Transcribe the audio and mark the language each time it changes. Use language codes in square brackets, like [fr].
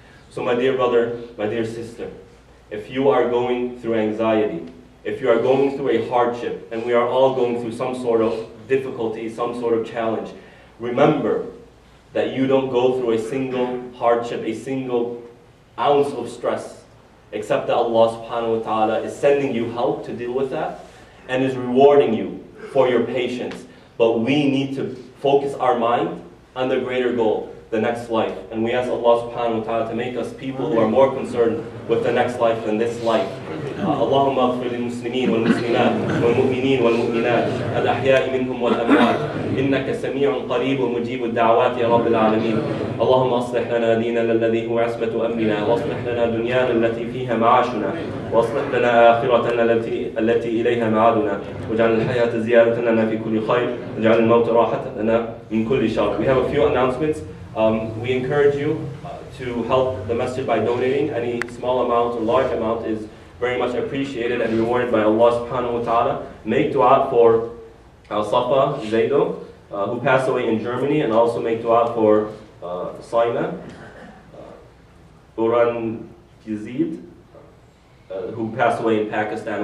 [en] So my dear brother, my dear sister, if you are going through anxiety, if you are going through a hardship, and we are all going through some sort of difficulty, some sort of challenge, remember that you don't go through a single hardship, a single ounce of stress, except that Allah subhanahu wa ta'ala is sending you help to deal with that, and is rewarding you for your patience. But we need to focus our mind on the greater goal, the next life. And we ask Allah subhanahu wa ta'ala to make us people who are more concerned with the next life than this life. [ar] اللهم اغفر للمسلمين والمسلمات والمؤمنين والمؤمنات الأحياء منهم والأموات إنك سميع قريب مجيب الدعوات يا رب العالمين. اللهم أصلح لنا ديننا الذي هو عصمة أمرنا، واصلح لنا دنيانا التي فيها معاشنا، واصلح لنا آخرتنا التي إليها معادنا، واجعل الحياة زيادة لنا في كل خير، واجعل الموت راحة لنا من كل شر. [en] We have a few announcements. We encourage you to help the masjid by donating. Any small amount or large amount is very much appreciated and rewarded by Allah subhanahu wa ta'ala. Make dua for Safa Zaido, who passed away in Germany, and also make dua for Saina Uran Yazid, who passed away in Pakistan.